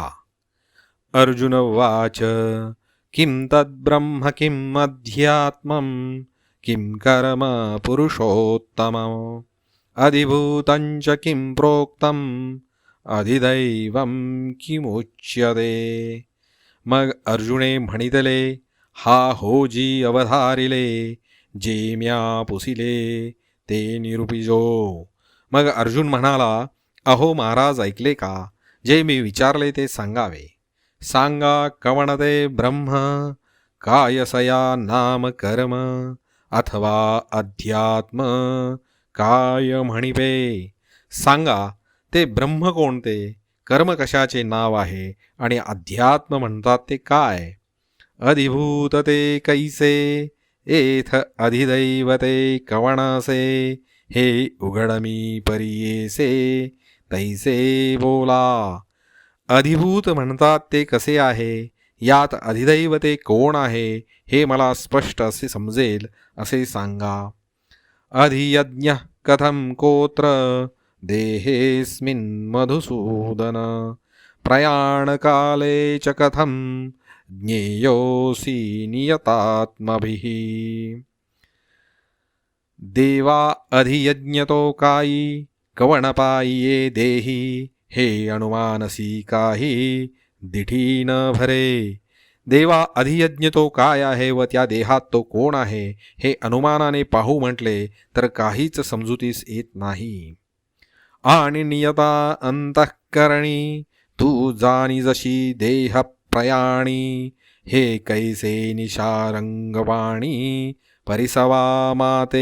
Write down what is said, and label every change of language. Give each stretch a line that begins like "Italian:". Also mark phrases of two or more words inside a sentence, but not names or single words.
Sanskrit: अर्जुन उवाच किं तद्ब्रह्म किं अध्यात्मं किं कर्म पुरुषोत्तमं अधिभूतं च किं प्रोक्तम अधिदैवं किमुच्यते.
Marathi: मग अर्जुने म्हणितले, हा होजी अवधारिले, जे म्या पुसिले ते निरूपिजो. मग अर्जुन म्हणाला, अहो महाराज, ऐकले का? जे मी विचारले ते सांगावे. सांगा कवण ते ब्रह्म, कायसया नाम कर्म, अथवा अध्यात्म काय म्हणिपे. सांगा ते ब्रह्म कोणते, कर्म कशाचे नाव आहे आणि अध्यात्म म्हणतात ते काय. अधिभूत ते कैसे, एथ अधिदैवते कवणसे, हे उघडमी परियेसे तैसे बोला. अधिभूत म्हणतात ते कसे आहे, यात अधिदैवते कोण आहे, हे मला स्पष्ट असे समजेल असे सांगा.
Sanskrit: अधियज्ञ कथम कोत्र देहेस्मिन् मधुसूदन, प्रयाणकाले च कथम ज्ञेयोऽसि नियतात्मभिः.
Marathi: देवा अधियज्ञतो कायी कवणपायी देही, हे अनुमानसी काही दिठी न भरे. देवा अधियज्ञ तो काय आहे व त्या देहात तो कोण आहे, हे अनुमानाने पाहू म्हटले तर काहीच समजुतीस येत नाही. आणि नियता अंतःकरणी तू जाणी जशी देह प्रयाणी, हे कैसे निशारंगवाणी परिसवा माते.